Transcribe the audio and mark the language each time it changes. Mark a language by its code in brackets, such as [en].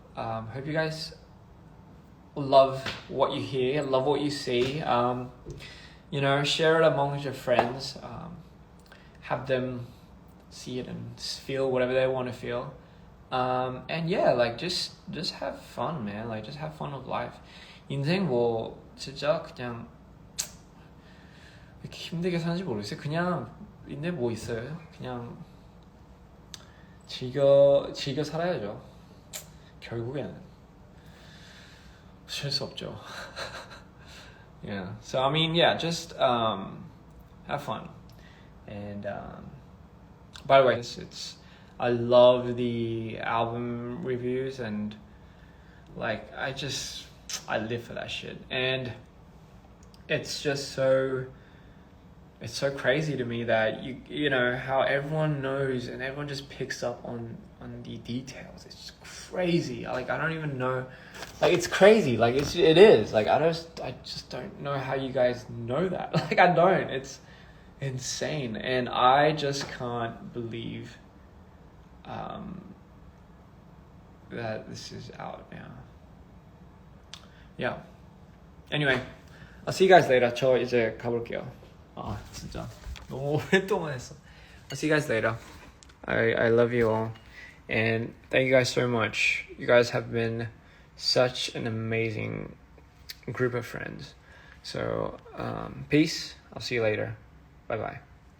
[en] Hope you guys love what you hear, love what you see. You know, share it amongst your friends. Have them see it and feel whatever they want to feel. And yeah, like just have fun, man. Like just have fun with life. [ko] 인생 뭐 진짜 그냥 이렇게 힘들게 사는지 모르겠어요. 그냥 인데 뭐 있어요? 그냥 즐겨 살아야죠. 결국에는. 어쩔 수 없죠. Yeah. [en] So I mean, yeah, just have fun. And by the way, it's I love the album reviews, and like I live for that shit. And it's just so crazy to me that you know how everyone knows and everyone just picks up on the details. It's crazy. Like I don't even know. Like it's crazy. Like it is. Like I just don't know how you guys know that. Like I don't. It's insane, and I just can't believe that this is out now. Yeah. Anyway, I'll see you guys later. [ko] 저 이제 가볼게요. 아 진짜 너무 오랫동안 했어. [en] I'll see you guys later. I love you all, and thank you guys so much. You guys have been such an amazing group of friends. So peace. I'll see you later. Bye bye.